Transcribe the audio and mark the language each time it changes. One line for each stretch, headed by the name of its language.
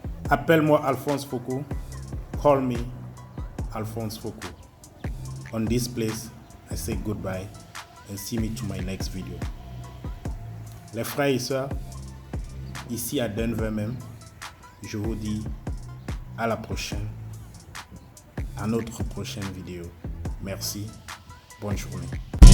French: Appelle-moi Alphonse Foucault.
English: Call me Alphonse Foucault. On this place, I say goodbye and see me to my next video.
French: Les frères et sœurs, ici à Denver même, je vous dis à la prochaine, à notre prochaine vidéo. Merci, bonne journée.